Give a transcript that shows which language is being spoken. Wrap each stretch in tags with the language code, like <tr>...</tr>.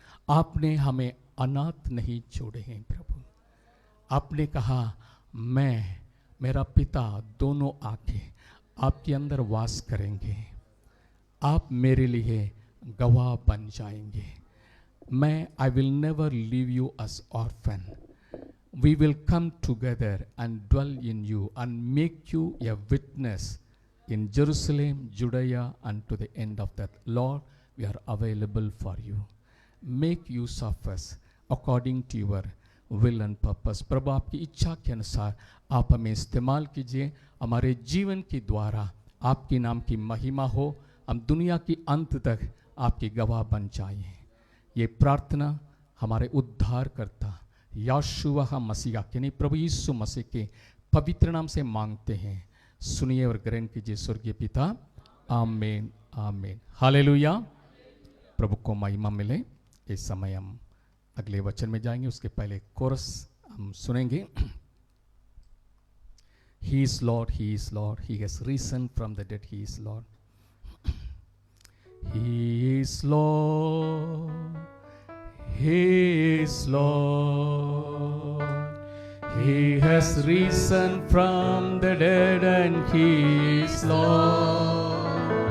<hi>आपने हमें अनाथ नहीं छोड़े हैं प्रभु। आपने कहा मैं, मेरा पिता दोनों आके आपके अंदर वास करेंगे। आप मेरे लिए गवाह बन जाएंगे। मैं,</hi> <en>I will never leave you as orphan. We will come together and dwell in you and make you a witness in Jerusalem, Judea, and to the end of that. Lord, we are available for you. Make use of us according to your will and purpose.</en> <hi>प्रभु आपकी इच्छा के अनुसार आप हमें इस्तेमाल कीजिए। हमारे जीवन के द्वारा आपके नाम की महिमा हो। हम दुनिया की अंत तक आपकी गवाह बन जाएं। ये प्रार्थना हमारे उद्धार करता यहोशुआ मसीह यानी प्रभु यीशु मसीह के पवित्र नाम से मांगते हैं। सुनिए और ग्रहण कीजिए स्वर्गीय पिता। आमीन, आमीन। हालेलुया। प्रभु को महिमा मिले। इस समय हम अगले वचन में जाएंगे, उसके पहले कोरस हम सुनेंगे।</hi> <en>He is Lord, He is Lord, He has risen from the dead, He is Lord. He is Lord, He is Lord. He has risen from the dead and He is Lord.</en>